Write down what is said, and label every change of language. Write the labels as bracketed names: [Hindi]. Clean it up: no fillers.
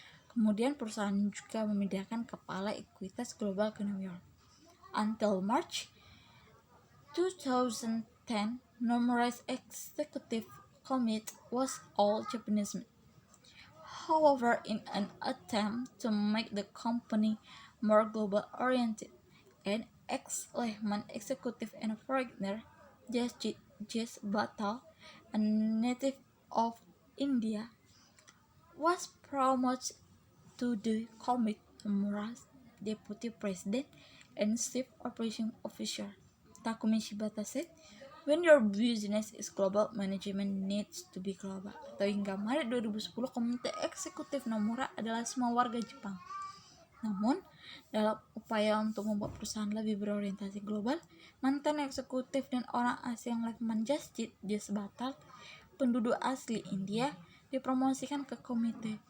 [Indonesian] Kemudian perusahaan juga memindahkan kepala ekuitas global ke New York. [English] Until March 2010, Nomura's executive committee was all Japanese. However, in an attempt to make the company more global-oriented, an ex-Lehman executive and foreigner, Jas Batal, a native of India, was promoted to the committee. Nomura's deputy president and chief operating officer, Takumi Shibata, said, "When your business is global, management needs to be global." [Indonesian] Atau hingga Maret 2010, komite eksekutif Nomura adalah semua warga Jepang. Namun, dalam upaya untuk membuat perusahaan lebih berorientasi global, mantan eksekutif dan orang asing Lehman Jasjit Batal, penduduk asli India, dipromosikan ke komite.